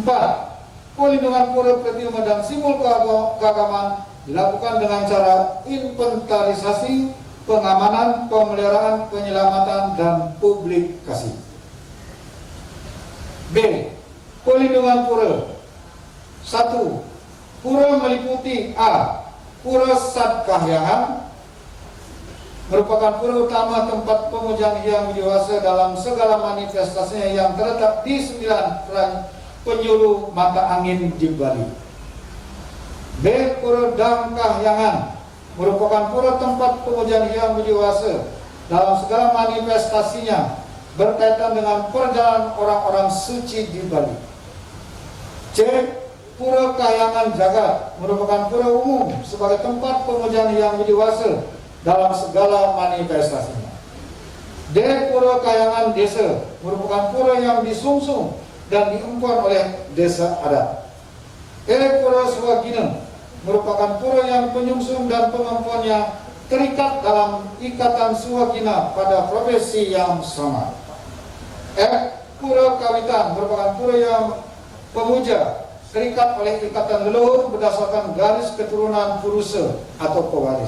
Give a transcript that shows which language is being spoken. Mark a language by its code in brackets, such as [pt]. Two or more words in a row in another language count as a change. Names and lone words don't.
[id] Pelindungan pura, pretimo, dan simbol keagamaan dilakukan dengan cara inventarisasi, pengamanan, pemeliharaan, penyelamatan, dan publikasi. B. Pelindungan pura. 1. Pura meliputi A. Pura Sat Kahyangan, merupakan pura utama tempat pemujaan Hyang Widiwasa dalam segala manifestasinya yang terletak di 9 penjuru mata angin di Bali. B. Pura Dam Kahyangan, merupakan pura tempat pemujaan Hyang Widiwasa dalam segala manifestasinya berkaitan dengan perjalanan orang-orang suci di Bali. C. Pura Kahyangan Jagat, merupakan pura umum sebagai tempat pemujaan Hyang Widiwasa dalam segala manifestasinya. D. Pura Kahyangan Desa, merupakan pura yang disungsung dan diempuan oleh desa adat. E. Pura Swagina, merupakan pura yang penyungsung dan pengempuannya terikat dalam ikatan swagina pada profesi yang sama. F. Pura Kawitan, merupakan pura yang pemuja terikat oleh ikatan leluhur berdasarkan garis keturunan purusa atau pewaris.